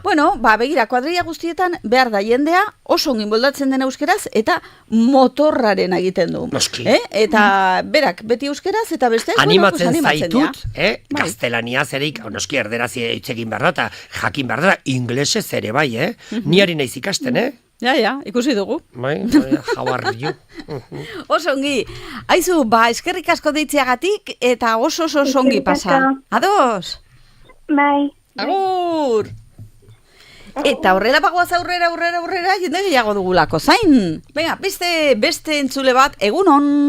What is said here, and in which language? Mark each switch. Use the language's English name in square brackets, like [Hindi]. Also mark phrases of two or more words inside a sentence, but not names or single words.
[Basque] Bueno, begira, kuadrilla guztietan behar da jendea oso ongin moldatzen den euskeraz eta motorraren egiten du. Noski. Eta berak, beti euskeraz eta beste Animatzen animatzen zaitut, dira. gaztelaniaz ere, noski erderaz hitz egin behar da, eta jakin behar da, inglesez ere bai, Ni ari naiz ikasten, Ja, ikusi dugu. Bai, [English] how are you? [Basque] Oso ongi. Aizu, eskerrik asko deitzeagatik eta oso ongi pasa. Ados? Bai. Agur! Eta horrela bagoaz aurrera, jende gehiago dugulako, zain? Venga, beste entzule bat, egunon.